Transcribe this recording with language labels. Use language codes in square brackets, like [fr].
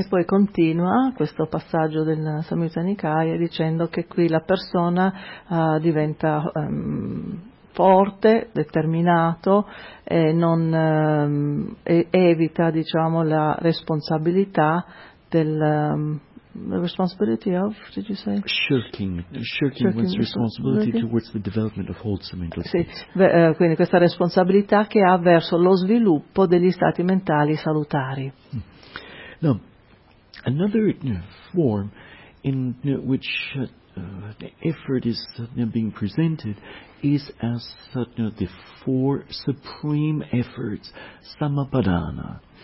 [it] E poi continua questo passaggio del Samyutta Nikaya dicendo che qui la persona diventa forte, determinato e non evita, diciamo, la responsabilità del [en] the responsibility of, did you say? Shirking one's responsibility towards the development of wholesome mental states. [it] Sì, quindi questa responsabilità che ha verso lo sviluppo degli stati mentali salutari. [en] Now, another form in which the effort is being presented is as the four supreme efforts, Samapadana.